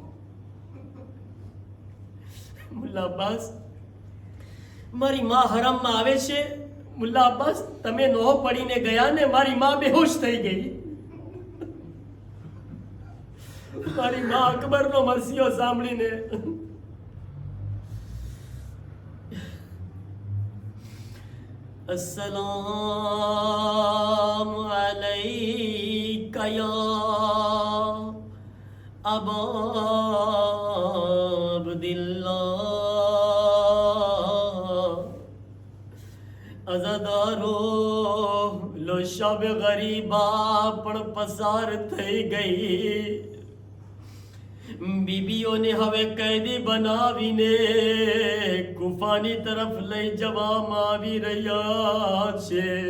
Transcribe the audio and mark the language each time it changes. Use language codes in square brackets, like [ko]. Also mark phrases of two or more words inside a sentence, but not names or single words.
[gu] મુલ્લા અબ્બાસ, મારી માં હરમમાં આવે છે. મુલ્લા અબ્બાસ, તમે નોહ પડીને ગયા ને, મારી માં બેહોશ થઈ ગઈ. મારી માં અકબરનો મરસીઓ સાંભળીને [ar] السلام عليك يا أبا عبد الله, [gu] અઝાદારો લો શબ ગરીબા પણ પસાર થઈ ગઈ. બીબીઓને હવે કેદી બનાવીને કુફાની તરફ લઈ જવામાં આવી રહ્યા છે.